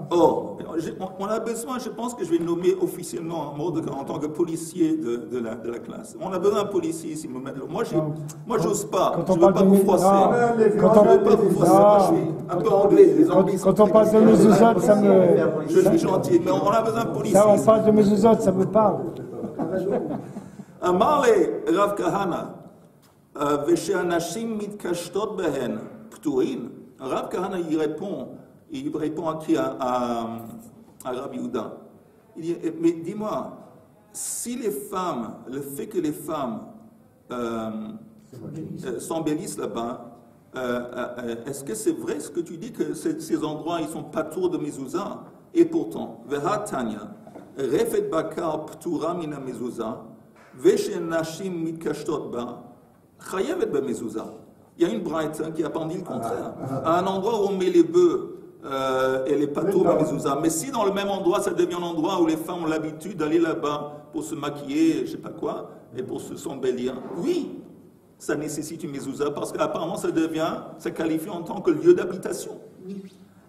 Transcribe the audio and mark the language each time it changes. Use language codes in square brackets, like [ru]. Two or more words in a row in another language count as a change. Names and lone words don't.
[fr] On a besoin, je pense que je vais nommer officiellement en tant que policier de la classe. On a besoin d'un policier ici. Moi, j'ose pas. Je ne veux pas vous froisser. Je suis un peu anglais. Quand on parle de mezuzot, ça me... Je suis gentil, mais on a besoin d'un policier. On parle de mezuzot, ça me parle. [he] אמר לרב כהנא, ושאנשים מתקשטות בהן פטורים, הרב כהנא [fr] il répond à qui? À Rabbi Yehuda. Il dit, mais dis-moi, si les femmes, le fait que les femmes s'embellissent là-bas, est-ce que c'est vrai ce que tu dis que ces endroits, ils sont pas tours de mezouza? Et pourtant, [he] והא תניא, רפת בקר פטורה מן המזוזה, ושנשים מתקשטות בה, חייבת בה מזוזה. [fr] Il y a une braïta qui a pas dit le contraire. À un endroit où on met les bœufs et les patours de mezouza. Mais si dans le même endroit, ça devient un endroit où les femmes ont l'habitude d'aller là-bas pour se maquiller, je sais pas quoi, et pour s'embellir, oui, ça nécessite une mezouza parce qu'apparemment ça qualifie en tant que lieu d'habitation.